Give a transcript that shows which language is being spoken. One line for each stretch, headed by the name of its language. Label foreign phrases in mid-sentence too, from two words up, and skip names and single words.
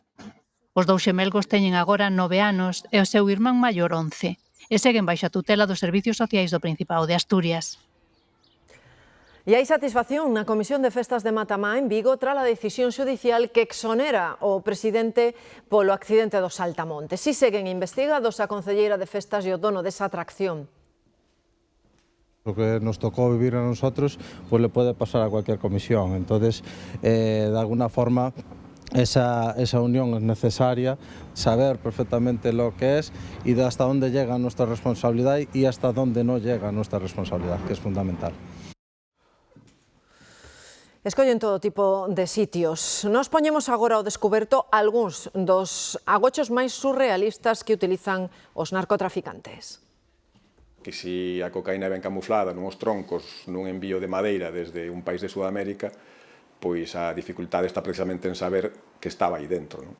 Galician: Os dous xemelgos teñen agora 9 anos e o seu irmán maior 11 e seguen baixo a tutela dos Servicios Sociais do Principado de Asturias. E hai satisfacción na Comisión de Festas de Matamá en Vigo tras a decisión xudicial que exonera o presidente polo accidente do Saltamonte. Si seguen investigados a concelleira de Festas e o dono desa atracción.
Spanish: Lo que nos tocó vivir a nosotros, pues le puede pasar a cualquier comisión. Entonces, de alguna forma, esa unión es necesaria, saber perfectamente lo que es y de hasta dónde llega nuestra responsabilidad y hasta dónde no llega nuestra responsabilidad, que es fundamental.
Galician: Escollen todo tipo de sitios. Nos poñemos agora ao descoberto algúns dos agochos máis surrealistas que utilizan os narcotraficantes. Que si a cocaína ven camuflada nuns troncos nun envío de madeira desde un país de Sudamérica, pois a dificultade está precisamente en saber que estaba aí dentro, non?